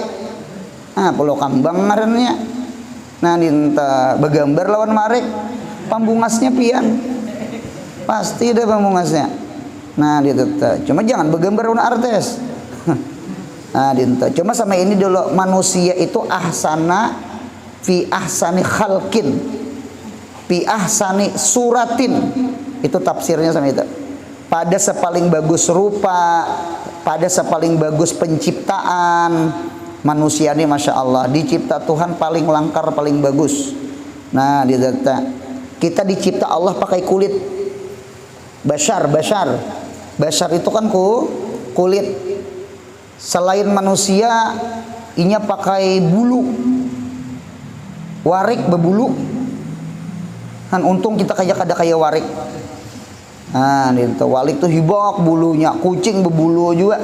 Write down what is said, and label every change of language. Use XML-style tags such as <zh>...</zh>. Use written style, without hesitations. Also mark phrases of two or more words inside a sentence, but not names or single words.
<bjn>Nah, Pulau Kambang ngarannya. Nah, dinta begambar lawan Warik, pambungasnya pian. Pasti ada pambungasnya. Nah, dinta. Cuma jangan begambar lawan artis. Nah, dinta. Cuma sama ini dulu, manusia itu</bjn> <ar>أحسن في أحسن خلق، في أحسن صورة.</ar> <bjn>Itu tafsirnya sama itu. Pada sepaling bagus rupa, pada sepaling bagus penciptaan. Manusia ini Masya Allah dicipta Tuhan paling langkar, paling bagus. Nah, kita dicipta Allah pakai kulit bashar itu kan kulit. Selain manusia inya pakai bulu, warik berbulu kan, untung kita kada kayak warik. Nah, warik tuh hibok bulunya, kucing berbulu juga.</bjn>